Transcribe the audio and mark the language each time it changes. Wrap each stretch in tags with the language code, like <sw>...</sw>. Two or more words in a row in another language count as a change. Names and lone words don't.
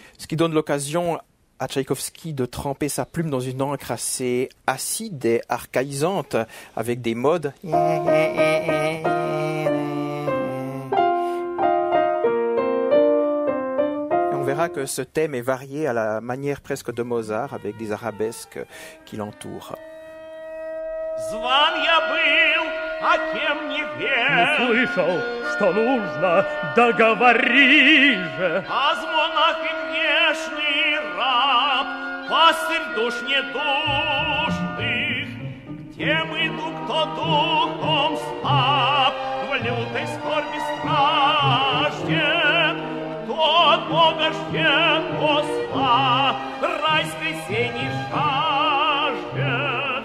<fr>Ce qui donne l'occasion à Tchaïkovski de tremper sa plume dans une encre assez acide et archaïsante, avec des modes. Et on verra que ce thème est varié à la manière presque de Mozart, avec des arabesques qui l'entourent.</fr> <ru>Зван я был, а кем не верил. Слышал, что нужно, договори же. Аз монах и грешный раб, пастырь душ недушных, тем иду, кто духом слаб, в лютой скорби страждет, кто от Бога ждет посла, райской сени жаждет.</ru>